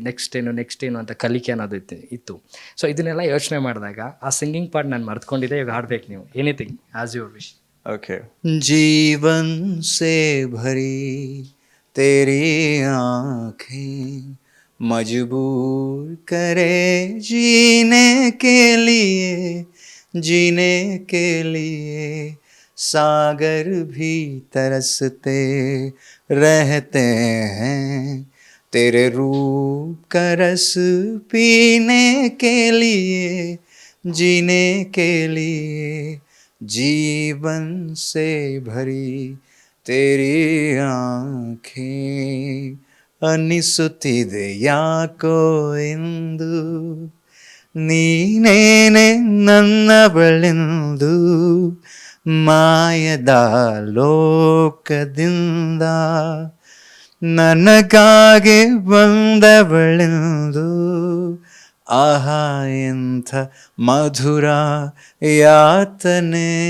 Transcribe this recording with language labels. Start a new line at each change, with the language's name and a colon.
Kannada: Next ಏನು ಅಂತ ಕಲಿಕೆ ಅನ್ನೋದು ಇತ್ತು. ಸೊ ಇದನ್ನೆಲ್ಲ ಯೋಚನೆ ಮಾಡಿದಾಗ ಆ ಸಿಂಗಿಂಗ್ ಪಾರ್ಟ್ ನಾನು ಮರ್ತ್ಕೊಂಡಿದ್ದೆ. ಇವಾಗ ಹಾಡ್ಬೇಕು ನೀವು,
English: Anything as your wish. Okay.
Hindi: Jeevan ಸೇ ಭರಿ तेरी आँखें मजबूर करे जीने के लिए सागर भी तरसते रहते हैं तेरे रूप का रस पीने के लिए जीने के लिए जीवन से भरी ತೇರಿ ಆಂಖೆ
Kannada: ಅನ್ನಿಸುತ್ತಿದೆ ಯಾಕೋ ಎಂದು ನೀನೇನೆ ನನ್ನ ಬಳೆಂದು ಮಾಯದ ಲೋಕದಿಂದ ನನಗಾಗಿ ಬಂದವಳೆಂದು ಆಹಾ ಎಂಥ ಮಧುರ ಯಾತನೆ